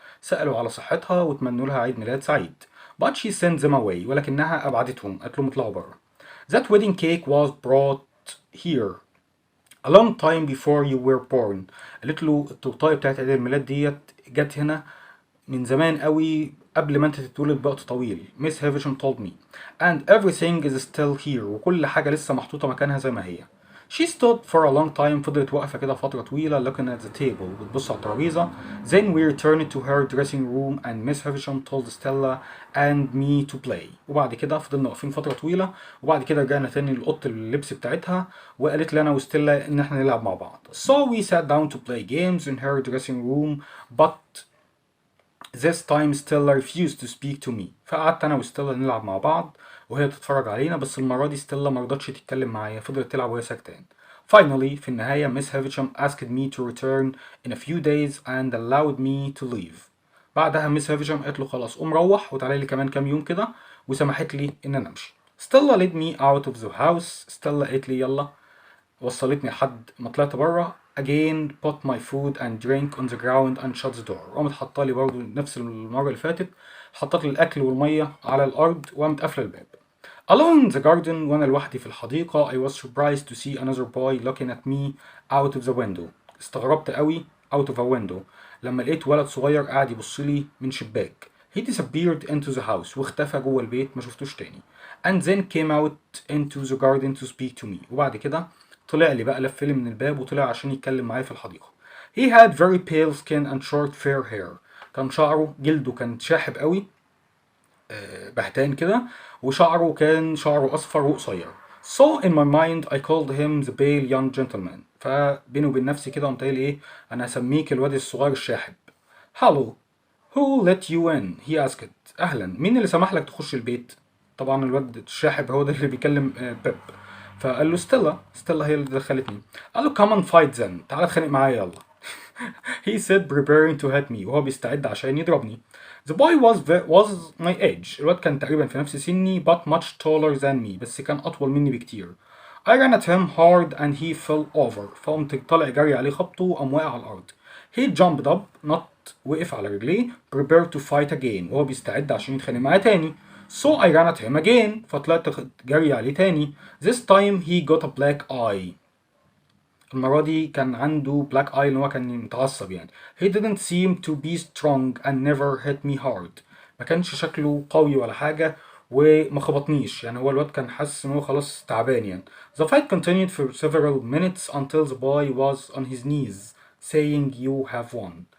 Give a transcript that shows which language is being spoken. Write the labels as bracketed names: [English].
[Arabic] سألوا على صحتها وتمنوا لها عيد ميلاد سعيد. [English] But she sent them away. [Arabic] ولكنها أبعدتهم، قالت لهم اطلعوا بره. [English] That wedding cake was brought here a long time before you were born. [Arabic] قالت له التورتاية بتاعت عيد الميلاد ديت جت هنا من زمان قوي قبل ما انت تتولد بوقت طويل. [English] Miss Havisham told me. And everything is still here. [Arabic] وكل حاجة لسه محطوطة مكانها زي ما هي. [English] She stood for a long time. [Arabic] فضلت واقفة كده فترة طويلة [English] looking at the table. [Arabic] بتبص على الترابيزة. [English] Then we returned to her dressing room and Miss Havisham told Stella and me to play. [Arabic] وبعد كده فضلنا واقفين فترة طويلة وبعد كده رجعنا تاني لأوضة اللبس بتاعتها وقالت لي أنا وستيلا إن احنا نلعب مع بعض. [English] So we sat down to play games in her dressing room but This time Stella refused to speak to me. [Arabic] فقعدت انا وستيلا نلعب مع بعض وهي تتفرج علينا، بس المرة دي ستيلا مرضتش تتكلم معايا، فضلت تلعب وهي ساكتة يعني. [English] Finally [Arabic] في النهاية [English] Miss Havisham asked me to return in a few days and allowed me to leave. [Arabic] بعدها ميس هافيشام قالت له خلاص قوم روح وتعالى لي كمان كام يوم كده، وسمحت لي ان انا امشي. [English] Stella led me out of the house. [Arabic] ستيلا قالت لي يلا، وصلتني لحد ما طلعت بره. [English] again put my food and drink on the ground and shut the door. [Arabic] قامت حاطه لي برضه نفس المره اللي فاتت، حطت لي الاكل والميه على الارض وقامت قافله الباب. [English] alone in the garden [Arabic] وانا لوحدي في الحديقه [English] I was surprised to see another boy looking at me out of the window. [Arabic] استغربت قوي [English] out of a window [Arabic] لما لقيت ولد صغير قاعد يبص لي من شباك. [English] he disappeared into the house [Arabic] واختفى جوه البيت، ما شفتوش تاني. [English] and then came out into the garden to speak to me. [Arabic] وبعد كده طلع لي بقى، لف لي من الباب وطلع عشان يتكلم معايا في الحديقة. [English] he had very pale skin and short fair hair. [Arabic] كان شعره، جلده كان شاحب قوي، بهتان كده، وشعره كان شعره أصفر وقصير. [English] so in my mind I called him the pale young gentleman. [Arabic] فبيني وبين نفسي كده قمت قايل ايه، انا هسميك الواد الصغير الشاحب. [English] hello who let you in he asked. [Arabic] اهلا، مين اللي سمح لك تخش البيت؟ طبعا الواد الشاحب هو ده اللي بيكلم بيب. فقال له ستيلا، ستيلا هي اللي دخلتني. قال له [English] come on fight then، [Arabic] تعالى اتخانق معايا يلا. [English] he said preparing to hit me، [Arabic] وهو بيستعد عشان يضربني. [English] the boy was my age. [Arabic] الواد كان تقريبا في نفس سني [English] but much taller than me، [Arabic] بس كان أطول مني بكتير. [English] I ran at him hard and he fell over. [Arabic] فقمت طالع جري عليه خبطه وقام واقع على الأرض. [English] he jumped up، [Arabic] نط وقف على رجليه. [English] prepared to fight again، [Arabic] وهو بيستعد عشان يتخانق معايا تاني. [English] so I ran at him again، [Arabic] فطلعت جري عليه تاني. [English] this time he got a black eye. [Arabic] المرة دي كان عنده black eye، اللي هو كان متعصب يعني. [English] he didn't seem to be strong and never hit me hard. [Arabic] ما كانش شكله قوي ولا حاجة وما خبطنيش يعني، هو الواد كان حاسس ان هو خلاص تعبان يعني. [English] the fight continued for several minutes until the boy was on his knees saying you have won.